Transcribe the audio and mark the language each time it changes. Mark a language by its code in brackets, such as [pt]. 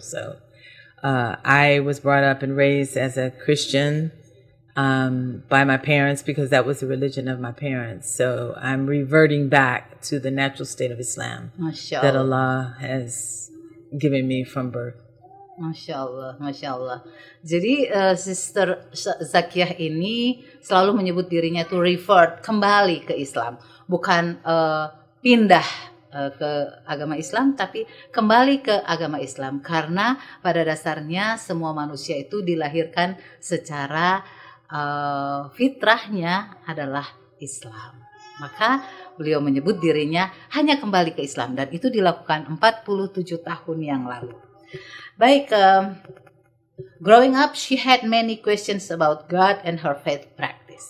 [en] So I was brought up and raised as a Christian by my parents because that was the religion of my parents. So I'm reverting back to the natural state of Islam that Allah has given me from birth. [ar] Masya Allah, Masya Allah. [id] Jadi Sister Zakiyyah ini selalu menyebut dirinya itu revert, kembali ke Islam. Bukan pindah ke agama Islam, tapi kembali ke agama Islam. Karena pada dasarnya semua manusia itu dilahirkan secara fitrahnya adalah Islam. Maka beliau menyebut dirinya hanya kembali ke Islam. Dan itu dilakukan 47 tahun yang lalu. [en] Baik, growing up, she had many questions about God and her faith practice.